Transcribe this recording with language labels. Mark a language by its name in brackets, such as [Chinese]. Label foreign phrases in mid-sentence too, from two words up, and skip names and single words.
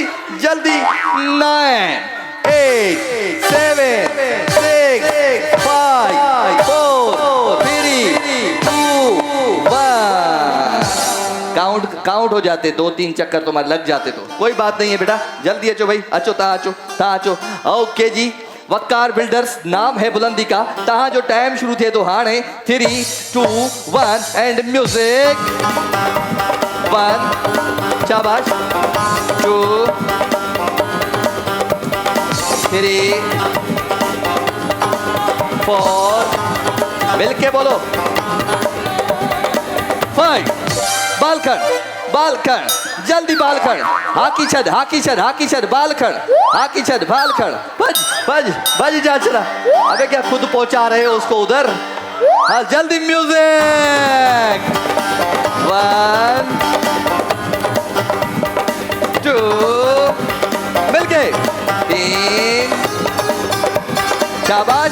[Hindi] 9, 8, 7, 6, 5, 4, 3, 2, 1। काउंट हो जाते, 2-3 चक्कर तुम्हारे लग जाते तो कोई बात नहीं है बेटा। [Sindhi] जल्दी अचो भाई, ता अचो। [Hindi] ओके जी, वकार बिल्डर्स नाम है बुलंदी का। [Sindhi] तहां जो टाइम शुरू थे तो हाँ 3, 2, 1 [English] and music. [Hindi] 1, शाबाश। 2, 3, 4, मिलके बोलो 5। [Sindhi] बाल खड़, जल्दी बाल खड़। हाकी छड़, बाल खड़। भज जा चला। [Hindi] अबे क्या खुद पहुंचा रहे हो उसको उधर? हाँ, जल्दी म्यूजिक। 1, 2, मिलके 3, शाबाश।